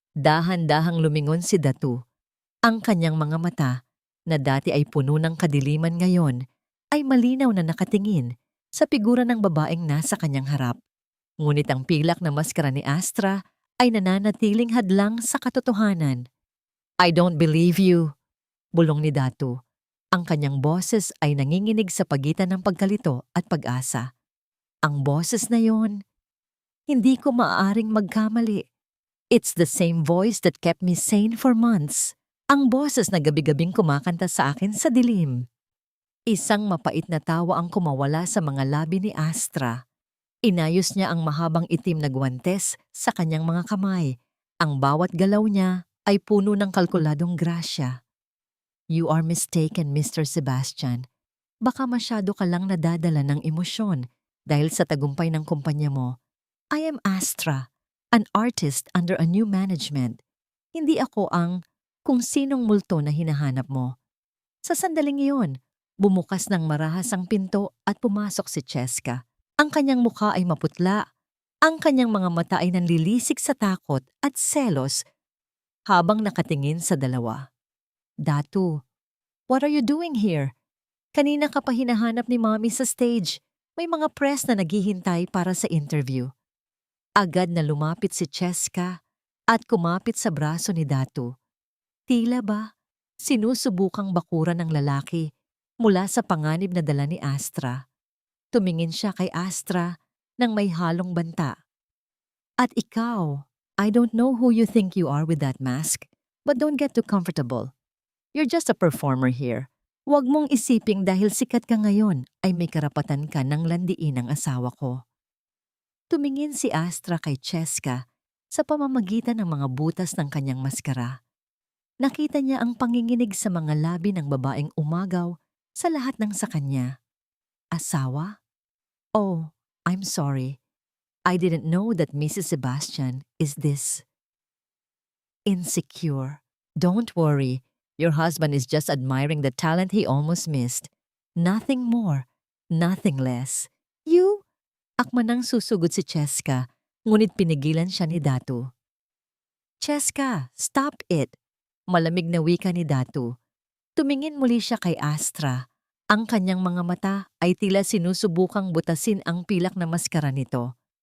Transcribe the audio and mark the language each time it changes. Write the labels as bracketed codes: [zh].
[tl] Dahan-dahang lumingon si Datu. Ang kanyang mga mata, na dati ay puno ng kadiliman ngayon, ay malinaw na nakatingin sa figura ng babaeng nasa kanyang harap. Ngunit ang pilak na maskara ni Astra ay nananatiling hadlang sa katotohanan. [en] "I don't believe you," [tl] bulong ni Datu. Ang kanyang boses ay nanginginig sa pagitan ng pagkalito at pag-asa. Ang boses na yon, hindi ko maaaring magkamali. [en] It's the same voice that kept me sane for months. [tl] Ang boses na gabi-gabing kumakanta sa akin sa dilim. Isang mapait na tawa ang kumawala sa mga labi ni Astra. Inayos niya ang mahabang itim na guwantes sa kanyang mga kamay. Ang bawat galaw niya ay puno ng kalkuladong grasya. [en] "You are mistaken, Mr. Sebastian. [tl] Baka masyado ka lang nadadala ng emosyon dahil sa tagumpay ng kumpanya mo. [en] I am Astra, an artist under a new management. [tl] Hindi ako ang kung sinong multo na hinahanap mo." Sa sandaling iyon, bumukas ng marahas ang pinto at pumasok si Cheska. Ang kanyang mukha ay maputla, ang kanyang mga mata ay nanlilisik sa takot at selos, habang nakatingin sa dalawa. [en] Datu, what are you doing here? [tl] Kanina ka pa hinahanap ni Mommy sa stage. May mga press na naghihintay para sa interview. Agad na lumapit si Cheska at kumapit sa braso ni Datu. Tila ba, sinusubukang bakuran ng lalaki mula sa panganib na dala ni Astra. Tumingin siya kay Astra nang may halong banta. At ikaw, [en] I don't know who you think you are with that mask, but don't get too comfortable. You're just a performer here. [tl] Huwag mong isiping dahil sikat ka ngayon ay may karapatan ka ng landiin ang asawa ko. Tumingin si Astra kay Cheska sa pamamagitan ng mga butas ng kanyang maskara. Nakita niya ang panginginig sa mga labi ng babaeng umagaw sa lahat ng sa kanya. Asawa? [en] Oh, I'm sorry. I didn't know that Mrs. Sebastian is this insecure. Don't worry. Your husband is just admiring the talent he almost missed. Nothing more, nothing less. You? [tl] Akma nang susugod si Cheska, ngunit pinigilan siya ni Datu. Cheska, [en] stop it! [tl] Malamig na wika ni Datu. Tumingin muli siya kay Astra. Ang kanyang mga mata ay tila sinusubukang butasin ang pilak na maskara nito.